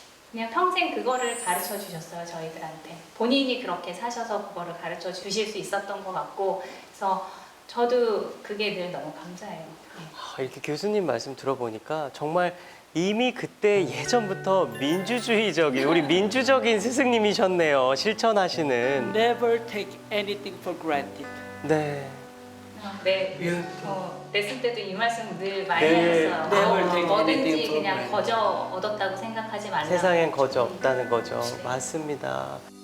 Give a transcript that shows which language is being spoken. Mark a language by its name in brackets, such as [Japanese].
[Korean] 그냥 평생 그거를 가르쳐 주셨어요, 저희들한테. 본인이 그렇게 사셔서 그거를 가르쳐 주실 수 있었던 것 같고, 그래서 저도 그게 늘 너무 감사해요. 네. 이렇게 교수님 말씀 들어보니까 정말 이미 그때 예전부터 민주주의적인, 우리 민주적인 스승님이셨네요. 실천하시는. [English] Never take anything for granted. [Korean] 네. 네. 예. 레슨 때도 이 말씀 늘 많이 네. 하셨어요. [English] Never take [Korean] 뭐든지 [English] anything for [Korean] 그냥 [English] granted. [Korean] 거저 얻었다고 생각하지 말라. 세상엔 거저 없다는 거죠. 맞습니다.